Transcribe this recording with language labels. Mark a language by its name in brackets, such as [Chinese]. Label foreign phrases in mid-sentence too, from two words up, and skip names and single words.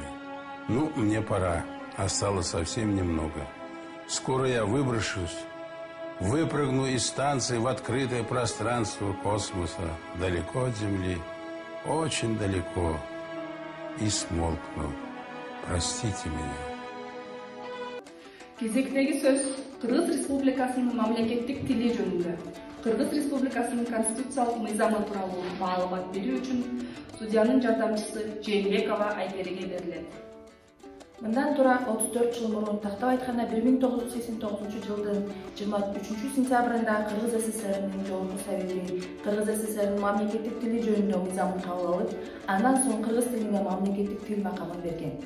[Russian] Ну, мне пора, осталось совсем немного. Скоро я выброшусь, выпрыгну из станции в открытое пространство космоса, далеко от Земли, очень далеко, и смолкну. Простите меня. [Kyrgyz] Кезектеги сөз Кыргыз Республикасынын мамлекеттик тили жөнүндө. Кыргыз Республикасынын конституциялык мыйзамы тууралуу маалымат берүү үчүн судьянын жардамчысы Жээнбекова Айгериге берилет. Мындан тура 34 жыл мурун, тактап айтканда 1989 жылдын 23 сентябрында Кыргыз СССРнин Жогорку Совети Кыргыз СССРнин мамлекеттик тили жөнүндө мыйзамын кабыл алып, андан соң кыргыз тилине мамлекеттик тил макамын берген.